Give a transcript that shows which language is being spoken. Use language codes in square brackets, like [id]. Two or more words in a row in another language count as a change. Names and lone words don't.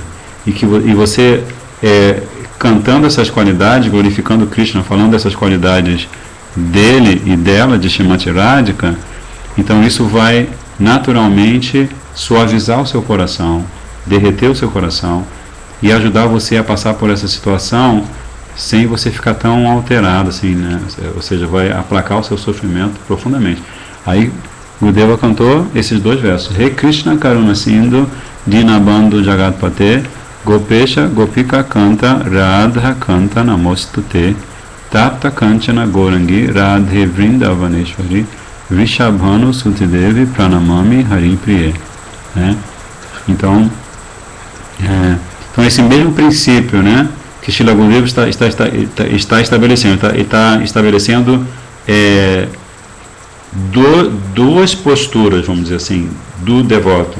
[pt] E você cantando essas qualidades, glorificando Krishna, falando dessas qualidades dele e dela, de Srimati Radhika, então isso vai naturalmente suavizar o seu coração, derreter o seu coração e ajudar você a passar por essa situação sem você ficar tão alterado assim, né? Ou seja, vai aplacar o seu sofrimento profundamente. Aí Gurudeva cantou esses dois versos: [sa] रे कृष्ण करुणा सिन्धु दीनबन्धु जगत्पते गोपेश गोपिका कान्त राधा कान्त नमोऽस्तु ते तप्त काञ्चन गौराङ्गि राधे वृन्दावनेश्वरि वृषभानु सुतिदेवि प्रणमामि हरिम् प्रिये, [pt] né? Então esse mesmo princípio, né, que Srila Gurudeva está estabelecendo duas posturas, vamos dizer assim, do devoto.